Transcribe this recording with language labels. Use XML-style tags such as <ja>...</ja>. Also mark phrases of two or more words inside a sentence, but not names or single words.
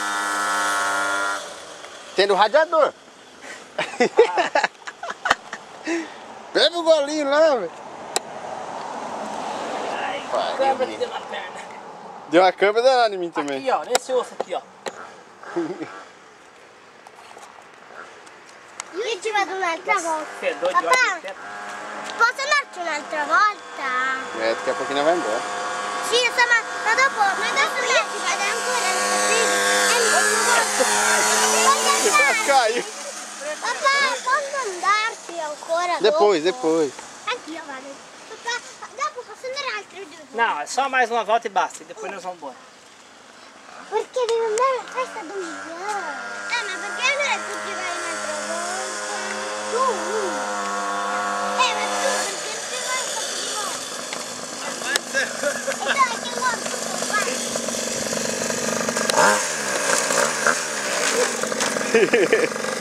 <pt>Tem no radiador. Bebe o golinho lá, velho. Câmera que deu na perna. Deu uma câmera danada em mim também. Aqui, ó, nesse osso aqui, ó.</pt> <it>Io ci vado un'altra volta.</it> <pt>Fedor de</pt> <it>Papà,</it> <pt>óleo.</pt> <it>posso andarci un'altra volta?</it> <pt>Daqui a pouquinho vai embora.</pt> <it>Sì, insomma, ma dopo lei ci vado ancora.</it> <pt>Caiu.</pt> <it>Papà, posso andarci ancora</it> <pt>Depois,</pt> <it>dopo?</it> <pt>depois.</pt> <it>Anch'io vado. Papà, dopo posso andare altre 2 volte?</it> <pt>Não, é só mais uma volta e basta. E depois nós vamos embora.</pt> <it>Perché devo andare a festa domenica? Ma perché allora tu ci vai un'altra volta? Tu? Ma tu perché non ci vai un po' di volta? Dai, che vuoi tu, vai.</it>